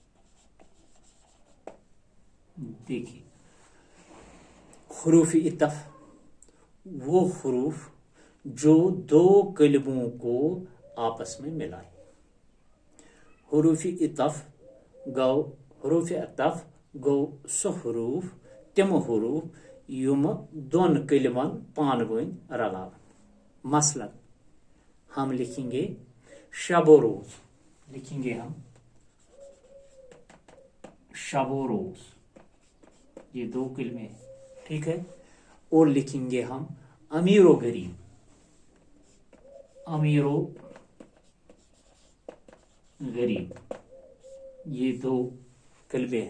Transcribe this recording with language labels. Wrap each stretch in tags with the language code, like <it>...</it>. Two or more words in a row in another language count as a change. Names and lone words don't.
<hi>देखिए, हुरूफ इत्तफ़ वो हुरूफ जो दो कलमों को आपस में मिलाए।</hi> <ks>हुरूफ इत्तफ़ गो सो हुरूफ तिम हुरूफ युम दोन कलमन पानवइन रलावन।</ks> <hi>मसलन हम लिखेंगे शबो रोज, लिखेंगे हम शबो रोज, ये दो कलमे, ठीक है। और लिखेंगे हम अमीरो गरीब, अमीरो गरीब, ये दो कलमे हैं।</hi>